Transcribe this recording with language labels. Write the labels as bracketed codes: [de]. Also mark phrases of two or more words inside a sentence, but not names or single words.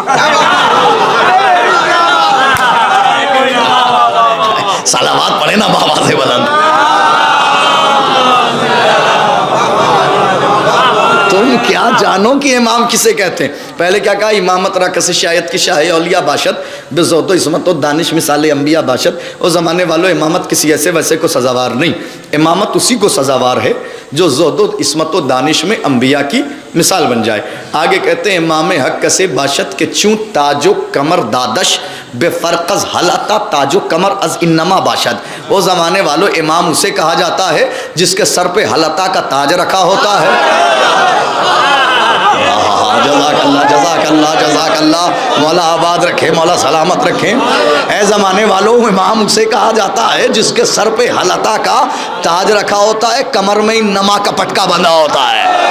[ur] صلوات پڑھے نا بابا سے بلند. تم کیا جانو کہ امام کسے کہتے ہیں. پہلے کیا کہا, [fa] امامت را کس شایت کی شاہ اولیاء باشد, بزہد و عصمت و دانش مثال انبیاء باشد. [ur] او زمانے والو امامت کسی ایسے ویسے کو سزاوار نہیں, امامت اسی کو سزاوار ہے جو زہد و عصمت و دانش میں انبیاء کی مثال بن جائے. آگے کہتے ہیں [fa] امام حق کسے باشد کے چون تاج و کمر دادش, بے فرق از حلتا تاج و کمر از انما باشد. [ur] وہ زمانے والو امام اسے کہا جاتا ہے جس کے سر پہ حلتا کا تاج رکھا ہوتا ہے. [ar] جزاک اللہ, جزاک اللہ, جزاک اللہ, [ur] مولا آباد رکھے, مولا سلامت رکھے. اے زمانے والوں امام اسے کہا جاتا ہے جس کے سر پہ حلتا کا تاج رکھا ہوتا ہے, کمر میں نما کا پٹکا بندھا ہوتا ہے.